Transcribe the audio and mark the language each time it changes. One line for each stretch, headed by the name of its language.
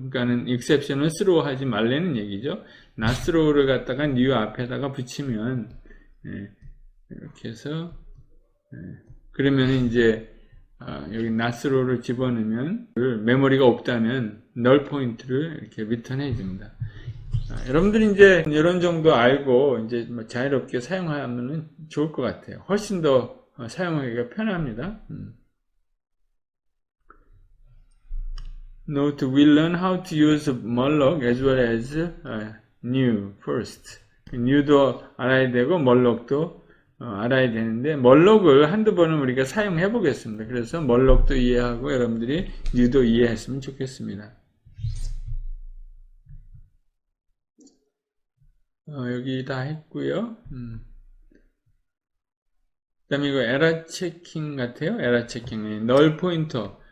Korean: 그러니까는 exception을 throw 하지 말라는 얘기죠. not throw를 갖다가 new 앞에다가 붙이면 이렇게 해서 그러면 이제 여기 not throw를 집어넣으면 메모리가 없다면 null 포인트를 이렇게 리턴해 줍니다. 여러분들이 이제 이런 정도 알고 이제 자유롭게 사용하면 좋을 것 같아요. 훨씬 더 사용하기가 편합니다.
English: Note, we learn how to use Murloc as well as new first.
Korean: new도 알아야 되고 Murloc도 알아야 되는데 Murloc을 한두 번은 우리가 사용해 보겠습니다. 그래서 Murloc도 이해하고 여러분들이 new도 이해했으면 좋겠습니다. 여기 다 했고요. 그 다음에 이거 에러 체킹 같아요. 에러 체킹. 널 포인터.